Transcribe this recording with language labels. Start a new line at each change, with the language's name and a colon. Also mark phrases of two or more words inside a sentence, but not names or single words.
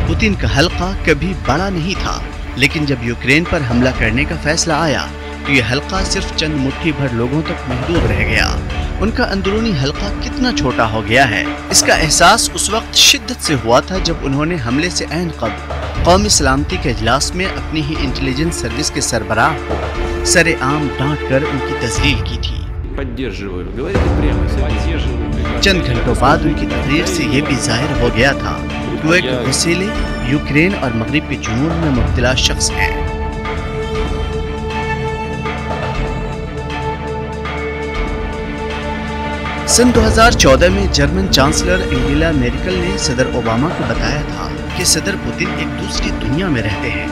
Urdu: پوتن کا حلقہ کبھی بڑا نہیں تھا، لیکن جب یوکرین پر حملہ کرنے کا فیصلہ آیا تو یہ حلقہ صرف چند مٹھی بھر لوگوں تک محدود رہ گیا۔ ان کا اندرونی حلقہ کتنا چھوٹا ہو گیا ہے، اس کا احساس اس وقت شدت سے ہوا تھا جب انہوں نے حملے سے عین قبل قومی سلامتی کے اجلاس میں اپنی ہی انٹیلیجنس سروس کے سربراہ کو سر عام ڈانٹ کر ان کی تذلیل کی تھی۔
Russian: поддерживаю. Говорите прямо, поддерживаю.
Urdu: چند گھنٹوں بعد ان کی تقریر سے یہ بھی ظاہر ہو گیا تھا کہ وہ ایک غصیلے یوکرین اور مغرب کے جنون میں مبتلا شخص ہیں. سن 2014 میں جرمن چانسلر اینگلا میرکل نے صدر اوباما کو بتایا تھا کہ صدر پوتن ایک دوسری دنیا میں رہتے ہیں.